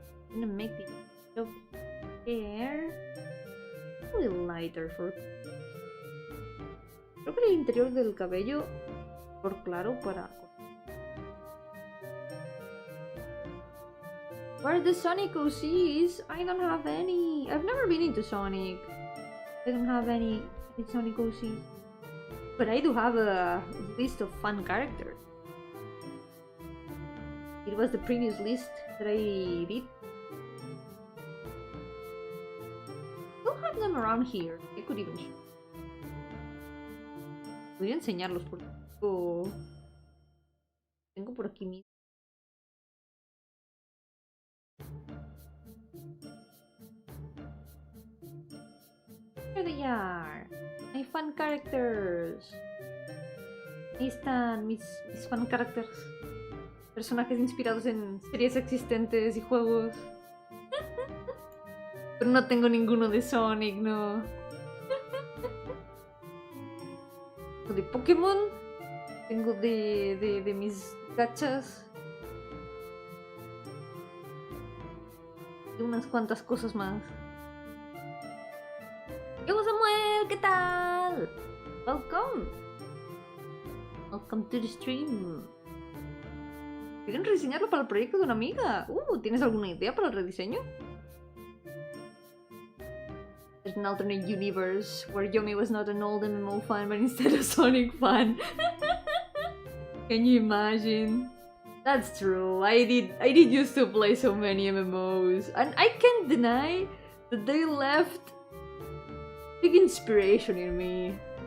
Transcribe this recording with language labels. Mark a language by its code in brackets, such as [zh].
[en] I'm gonna make the hair a little lighter for... [es] Creo que el interior del cabello por claro para... [en] Where are the Sonic OCs? I don't have any. I've never been into Sonic. I don't have any Sonic OCs. But I do have a list of fun characters. It was the previous list that I did. We'll have them around here. I could even show. [es] Voy a enseñarlos porque tengo por aquí mismo. [en] Here they are. My fan characters. [es] Ahí están mis fan characters. Personajes inspirados en series existentes y juegos. Pero no tengo ninguno de Sonic, no. Tengo de Pokémon. Tengo de mis gachas. Y unas cuantas cosas más. Yo, Samuel, ¿qué tal? Welcome. [en] Welcome to the stream. [es] ¿Quieren rediseñarlo para el proyecto de una amiga? ¿Tienes alguna idea para el rediseño? [en] There's an alternate universe where Yomi was not an old MMO fan but instead a Sonic fan. Can you imagine? That's true. I did used to play so many MMOs, and I can't deny that they left big inspiration in me.